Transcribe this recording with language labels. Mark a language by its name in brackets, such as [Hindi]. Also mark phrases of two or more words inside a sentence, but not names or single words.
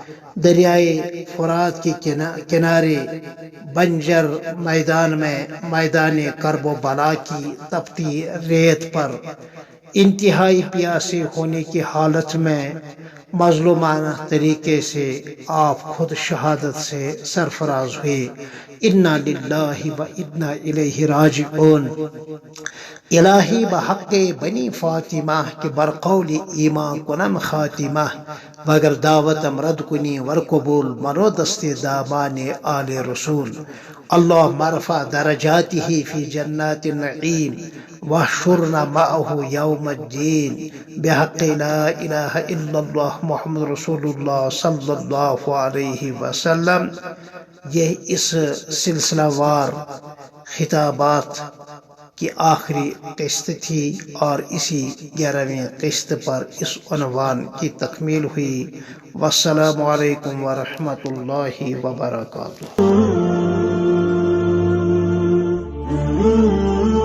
[Urdu] دریائے فرات کے کنارے بنجر میدان میں، میدان کرب و بلا کی تپتی ریت پر، انتہائی پیاسے ہونے کی حالت میں مظلومانہ طریقے سے آپ خود شہادت سے سرفراز ہوئے۔ [Arabic] انا للہ و انا الیہ راجعون۔ [Persian] الہی بحق بنی فاطمہ کہ برقول ایمان کنم خاتمہ بگر دعوتم رد کنی ور قبول منو دست دامان آل رسول [Arabic] اللهم ارفع درجاته في جنات النعيم واحشرنا معه يوم الدين بحق لا إله إلا الله محمد رسول الله صلی اللہ علیہ وسلم۔ [Urdu] یہ اس سلسلہ وار خطابات کی آخری قسط تھی اور اسی 11ویں قسط پر اس عنوان کی تکمیل ہوئی۔ [Arabic] والسلام علیکم ورحمۃ اللہ وبرکاتہ۔